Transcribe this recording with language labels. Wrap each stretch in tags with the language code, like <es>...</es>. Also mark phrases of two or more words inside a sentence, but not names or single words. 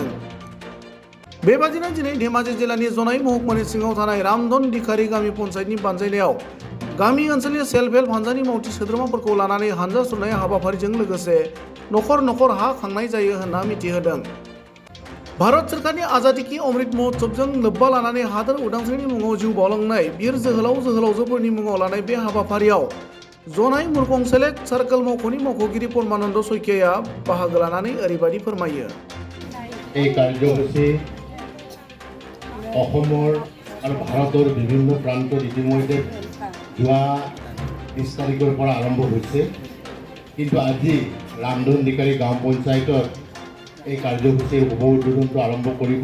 <brx>बेबादिनो दिनै धेमाजि जिल्लानि जनाई महकुमानि सिङाव थानाय रामधन दिखारी गामि पन्चायतनि बानजायनायाव गामि ओनसोलनि सेल्फ हेल्प हानजानि मावथि सोद्रोमाफोरखौ लानानै हानजा सुरनाय हाबाफारिजों लोगोसे नखर नखर हा खांनाय जायो होनना मिथिहोदों। भारत सरकारनि आजादी की अमृत महोत्सवजों लोब्बा लानानै हादोर उदांस्रिनि मुङाव जिउ बावलांनाय बिर जोहोलाव जोहोलावजोफोरनि मुङाव लानाय बे हाबाफारियाव जनाई मुरखं सेलेक्ट सार्कल मावख'नि मावख'गिरि परमानन्द सैकियाया बाहागो लानानै ओरैबायदि फोरमायो।</brx> <as>এই কাৰ্যসূচী অসমৰ আৰু ভাৰতৰ বিভিন্ন প্ৰান্তত ইতিমধ্যে যোৱা 30 তাৰিখৰ পৰা আৰম্ভ হৈছে, কিন্তু আজি ৰামধন দিকাৰী গাঁও পঞ্চায়তত এই কাৰ্যসূচীৰ শুভ উদ্বোধনটো আৰম্ভ কৰিব।</as>